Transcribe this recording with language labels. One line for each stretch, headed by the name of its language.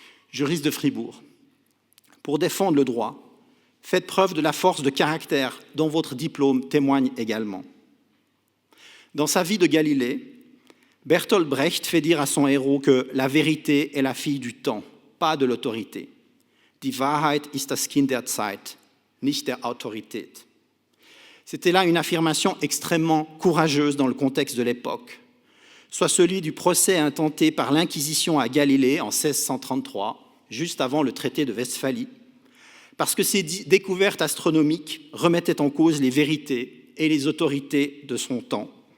French: Juriste de Fribourg, pour défendre le droit, faites preuve de la force de caractère dont votre diplôme témoigne également. Dans sa vie de Galilée, Bertolt Brecht fait dire à son héros que la vérité est la fille du temps, pas de l'autorité.
German: Die Wahrheit ist das Kind der Zeit, nicht der Autorität.
French: C'était là une affirmation extrêmement courageuse dans le contexte de l'époque, soit celui du procès intenté par l'Inquisition à Galilée en 1633, juste avant le traité de Westphalie, parce que ces découvertes astronomiques remettaient en cause les vérités et les autorités de son temps.